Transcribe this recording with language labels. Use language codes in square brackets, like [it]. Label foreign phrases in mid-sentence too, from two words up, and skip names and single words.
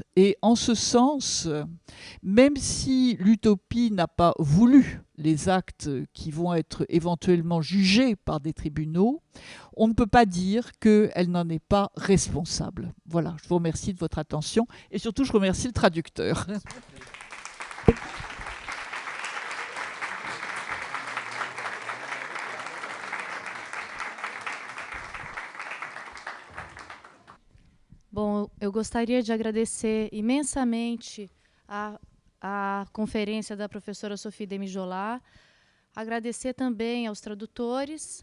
[fr] Et en ce sens, même si l'utopie n'a pas voulu les actes qui vont être éventuellement jugés par des tribunaux, on ne peut pas dire qu'elle n'en est pas responsable. Voilà, je vous remercie de votre attention et surtout je remercie le traducteur. [pt] Bom, eu gostaria de agradecer imensamente a conferência da professora Sophie Demijolat, agradecer também aos tradutores.